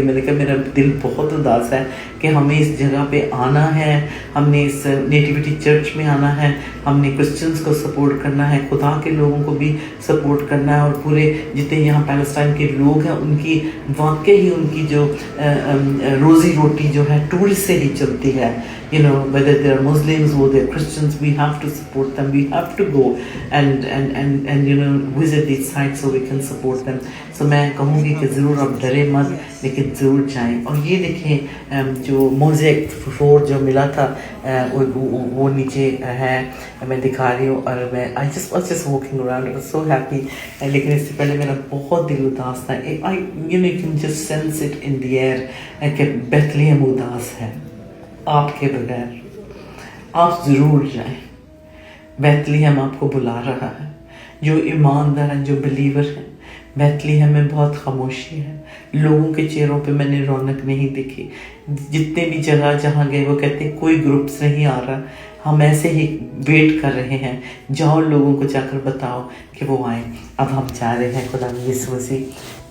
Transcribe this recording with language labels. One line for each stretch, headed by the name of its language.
Hindi: मैंने कहा मेरा दिल बहुत उदास है कि हमें इस जगह पे आना है, हमने इस नेटिविटी चर्च में आना है, हमने क्रिश्चियंस को सपोर्ट करना है, खुदा के लोगों को भी सपोर्ट करना है। और पूरे जितने यहाँ पैलेस्टाइन के लोग हैं उनकी वाकई ही उनकी जो रोज़ी रोटी जो है टूरिस्ट से ही चलती है।
English: You know, whether they are Muslims or they are Christians, we have to support them. We have to go and you know visit these sites so we can support them.
Hindi: So मैं कहूँगी कि ज़रूर आप डरे मत, लेकिन ज़रूर जाएं। और ये देखें जो मोज़ेक फ्लोर जो मिला था वो नीचे है, मैं दिखा रही हूँ। और मैं
English: I just walking around, I was so happy।
Hindi: लेकिन इससे पहले मेरा बहुत दिल उदास था।
English: You know, you can just sense it in the air
Hindi: कि बेथलेहम उदास है आपके बगैर। आप ज़रूर जाएं, बेथलेहम आपको बुला रहा है। जो ईमानदार हैं, जो बिलीवर हैं, बेथलेहम में बहुत खामोशी है, लोगों के चेहरों पे मैंने रौनक नहीं देखी। जितने भी जगह जहाँ गए वो कहते कोई ग्रुप्स नहीं आ रहा, हम ऐसे ही वेट कर रहे हैं, जाओ लोगों को जाकर बताओ कि वो आए। अब हम जा रहे हैं खुदा यीशु मसीह